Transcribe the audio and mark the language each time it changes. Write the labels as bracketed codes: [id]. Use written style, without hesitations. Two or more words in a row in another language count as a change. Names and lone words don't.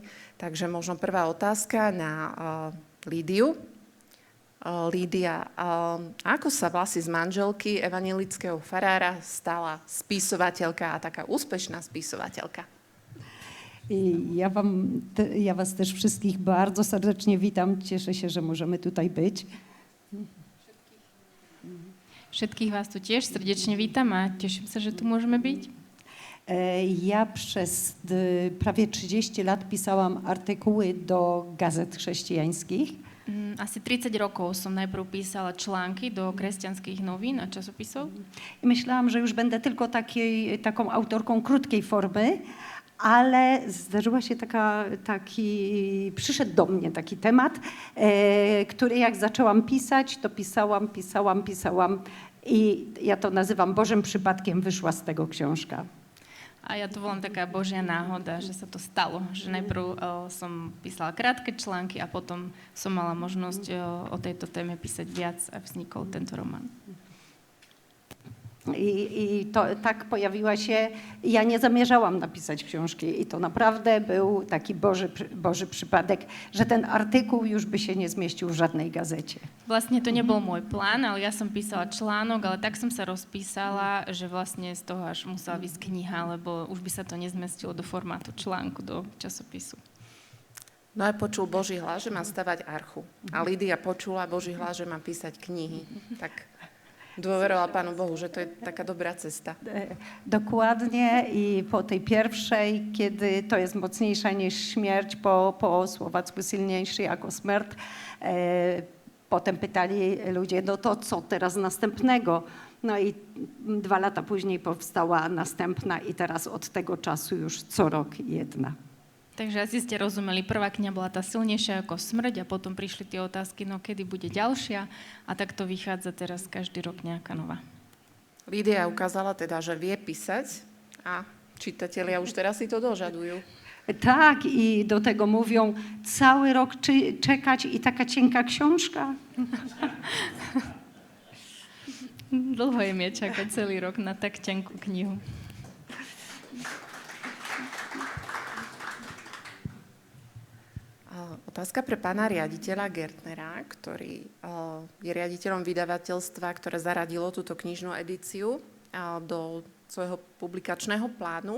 [sk] Takže možno prvá otázka na Lídiu. Lídia, ako sa vlastne z manželky evanjelického farára stala spisovateľka a taká úspešná spisovateľka? [pl] Ja was też wszystkich bardzo serdecznie witam. Cieszę się, że możemy tutaj być. [sk] Všetkých vás tu tiež srdečne vítam a teším sa, že tu môžeme byť. [pl] Ja przez prawie 30 lat pisałam artykuły do gazet chrześcijańskich. [sk] Asi 30 rokov som najprv písala články do kresťanských novín a časopisov. [pl] I myślałam, że już będę tylko taką autorką krótkiej formy, ale zdarzyła się przyszedł do mnie taki temat, który jak zaczęłam pisać, to pisałam i ja to nazywam Bożym przypadkiem wyszła z tego książka. [sk] A ja to volám taká Božia náhoda, že sa to stalo. Že najprv som písala krátke články a potom som mala možnosť o tejto téme písať viac a vznikol tento román. [pl] I to tak pojawiła się, ja nie zamierzałam napisać książki i to naprawdę był taki Boży przypadek, że ten artykuł już by się nie zmieścił w żadnej gazecie. [sk] Vlastne to nebol môj plán, ale ja som písala článok, ale tak som sa rozpísala, že vlastne z toho až musela výsť kniha, lebo už by sa to nezmestilo do formátu článku, do časopisu. No a počul Boží hlas, že má stavať archu. A Lídia počula Boží hlas, že má písať knihy. Tak dôverovala Pánu Bohu, [pl] że to jest taka dobra cesta. Dokładnie i po tej pierwszej, kiedy to jest mocniejsza niż śmierć, po słowacku silniejszy jako śmierć, potem pytali ludzie, no to co teraz następnego? No i 2 lata później powstała następna i teraz od tego czasu już co rok jedna. [sk] Takže asi ste rozumeli, prvá kniha bola tá silnejšia ako smrť a potom prišli tie otázky, no kedy bude ďalšia a tak to vychádza teraz každý rok nejaká nová. Lídia ukázala teda, že vie písať a čitatelia už teraz si to dožadujú. [pl] Tak, i do tego mówią, cały rok czekać i taka cienka książka. [sk] Dlho je mi čakať celý rok na tak tenkú knihu. Otázka pre pána riaditeľa Gertnera, ktorý je riaditeľom vydavateľstva, ktoré zaradilo túto knižnú edíciu do svojho publikačného plánu.